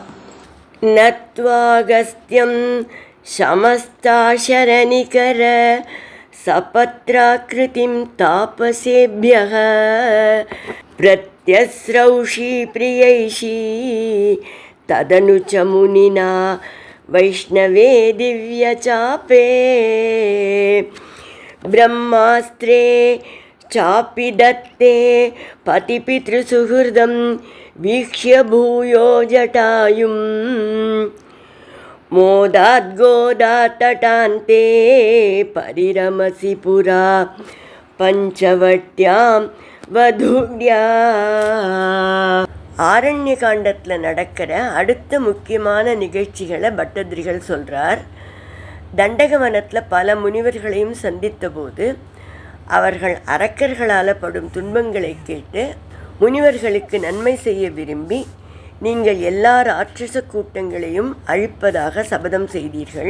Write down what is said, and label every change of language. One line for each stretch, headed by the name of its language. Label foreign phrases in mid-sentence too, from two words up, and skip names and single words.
Sanskrit: नत्वागस्त्यं समस्ताशरनिकर सपत्राकृतिं तापसेभ्यः. प्रत्यश्रौषीः प्रियैषी तदनु च मुनिना वैष्णवे दिव्यचापे. பிரம்மாஸ்திரே चापि दत्ते पतिपितृसुहृदं वीक्ष्य भूयो जटायुं मोदाद्गोदातटान्ते परिरमसि पुरा पञ्चवट्यां वधूट्या.
Tamil: ஆரண்ய காண்டத்தில் நடக்கிற அடுத்த முக்கியமான நிகழ்ச்சிகளை பட்டதிரிகள் சொல்கிறார். தண்டகவனத்தில் பல முனிவர்களையும் சந்தித்த போது அவர்கள் அரக்கர்களால் படும் துன்பங்களை கேட்டு முனிவர்களுக்கு நன்மை செய்ய விரும்பி நீங்கள் எல்லா ராட்சச கூட்டங்களையும் அழிப்பதாக சபதம் செய்தீர்கள்.